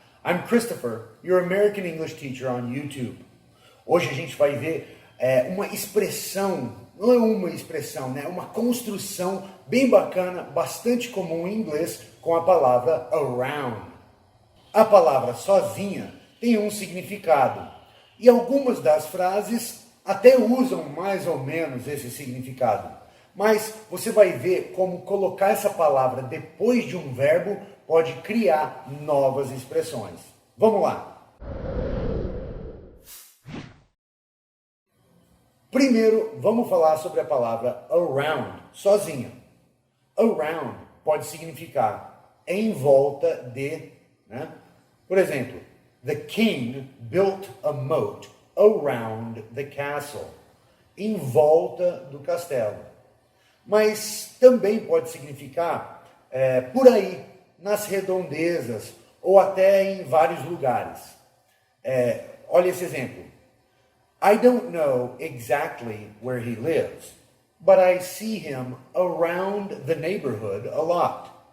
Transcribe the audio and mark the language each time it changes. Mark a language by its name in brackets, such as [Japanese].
[English] I'm Christopher, your American English teacher on YouTube. [Portuguese] Hoje a gente vai ver uma expressão, não é uma expressão, né? Uma construção bem bacana, bastante comum em inglês, com a palavra around. A palavra sozinha tem um significado, e algumas das frases até usam mais ou menos esse significado. Mas você vai ver como colocar essa palavra depois de um verbo pode criar novas expressões. Vamos lá! Primeiro, vamos falar sobre a palavra around, sozinha. Around pode significar em volta de, né? [English] Por exemplo, the king built a moat around the castle. [Portuguese] Em volta do castelo. Mas também pode significar por aí, nas redondezas, ou até em vários lugares. Olha esse exemplo. [English] I don't know exactly where he lives, but I see him around the neighborhood a lot.